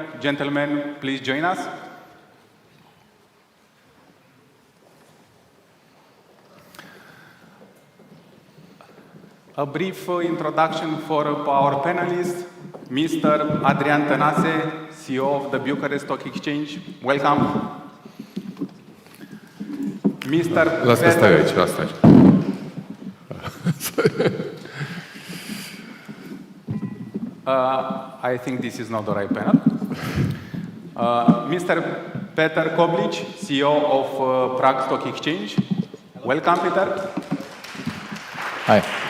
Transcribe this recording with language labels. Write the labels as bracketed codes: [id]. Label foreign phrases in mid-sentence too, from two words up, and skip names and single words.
[en] Gentlemen, please join us. A brief introduction for our panelists. Mr. Adrian Tănase, CEO of the Bucharest Stock Exchange. Welcome. Mr. [ro] Las că stai aici, las aici. [en] I think this is not the right panel. Mr. Peter Koblic, CEO of Prague Stock Exchange. Welcome, Peter. Hi.